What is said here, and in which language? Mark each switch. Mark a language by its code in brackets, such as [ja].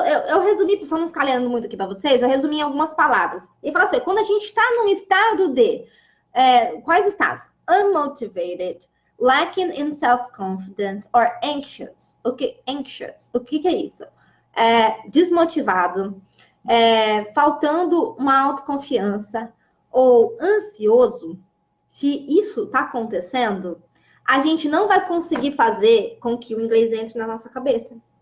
[pt] Eu resumi, só não ficar lendo muito aqui para vocês, eu resumi em algumas palavras. Ele fala assim, quando a gente está num estado de... quais estados? [en] Unmotivated, lacking in self-confidence or anxious. [pt] Anxious. O que é isso? Desmotivado, faltando uma autoconfiança ou ansioso. Se isso está acontecendo, a gente não vai conseguir fazer com que o inglês entre na nossa cabeça.